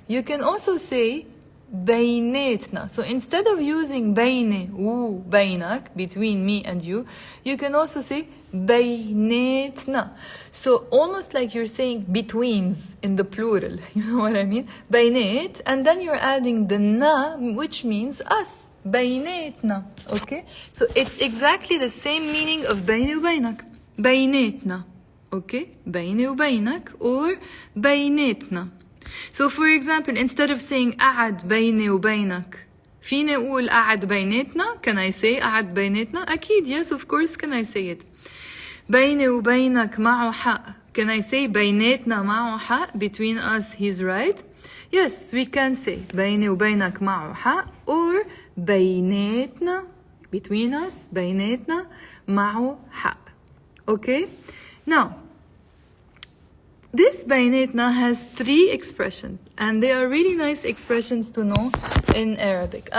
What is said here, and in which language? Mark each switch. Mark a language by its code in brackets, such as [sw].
[en] You can also say [ar] بيناتنا. [en] So instead of using [ar] بيني وبينك, [en] between me and you, you can also say بيناتنا. So almost like you're saying betweens in the plural. You know what I mean? بينات, and then you're adding the na, which means us. [ar] بيناتنا. [en] Okay? So it's exactly the same meaning of بيني وبينك. [ar] بيناتنا. [en] Okay? [ar] بيني وبينك or بيناتنا. [en] So for example, instead of saying [ar] قعد بيني وبينك, فيني أقول قعد بيناتنا? [en] Can I say [ar] قعد بيناتنا? أكيد, [en] yes, of course can I say it. [ar] بيني وبينك معه حق. [en] Can I say [ar] بيناتنا معه حق? [en] Between us, he's right? Yes, we can say [ar] بيني وبينك معه حق or بيناتنا, [en] between us, [ar] بيناتنا معه حق. [en] Okay? Now, this بيناتنا has 3 expressions and they are really nice expressions to know in Arabic.